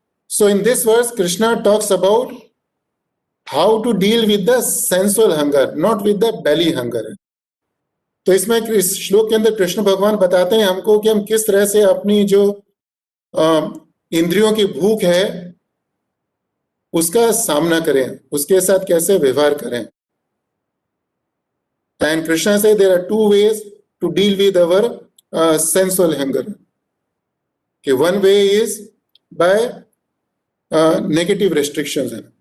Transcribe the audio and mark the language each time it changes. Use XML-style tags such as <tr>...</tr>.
<en>So in this verse Krishna talks about how to deal with the sensual hunger, not with the belly hunger.</en> <hi>तो इसमें इस श्लोक के अंदर कृष्ण भगवान बताते हैं हमको कि हम किस तरह से अपनी जो इंद्रियों की भूख है उसका सामना करें, उसके साथ कैसे व्यवहार करें.</hi> <en>And Krishna says there are two ways to deal with our sensual hunger. Okay, one way is by negative restrictions.</en>